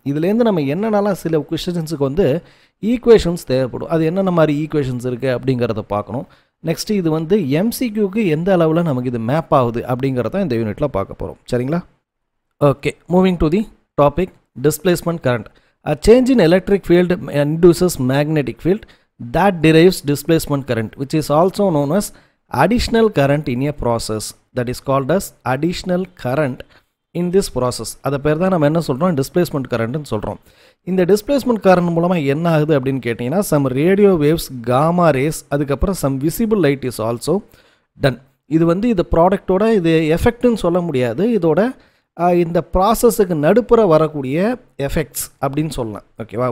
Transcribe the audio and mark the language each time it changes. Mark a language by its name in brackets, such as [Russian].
[Tamil] இதுலேருந்து நம்ம என்னென்னலாம் சில கொஸ்டின்ஸுக்கு வந்து ஈக்குவேஷன்ஸ் தேவைப்படும், அது என்னென்ன மாதிரி ஈக்குவேஷன்ஸ் இருக்குது அப்படிங்கிறத பார்க்கணும். நெக்ஸ்ட்டு இது வந்து எம்சிக்யூக்கு எந்த அளவில் நமக்கு இது மேப் ஆகுது அப்படிங்கிறத இந்த யூனிட்டில் பார்க்க போகிறோம். சரிங்களா? [English] Okay, moving to the topic displacement current. A change in electric field induces magnetic field that derives displacement current, which is also known as additional current in a process. That is called as additional current in this process. [Tamil] அதை பேர் தான் நம்ம என்ன சொல்கிறோம், displacement கரண்ட்னு சொல்கிறோம். இந்த displacement current மூலமாக என்ன ஆகுது அப்படின்னு கேட்டிங்கன்னா [English] some radio waves, gamma rays, [Tamil] அதுக்கப்புறம் [English] Some visible light is also done. [Tamil] இது வந்து இந்த ப்ராடக்டோட இது எஃபெக்ட்னு சொல்ல முடியாது, இதோட இந்த ப்ராசஸுக்கு நடுப்புற வரக்கூடிய எஃபெக்ட்ஸ் அப்படின்னு சொல்லலாம். ஓகேவா?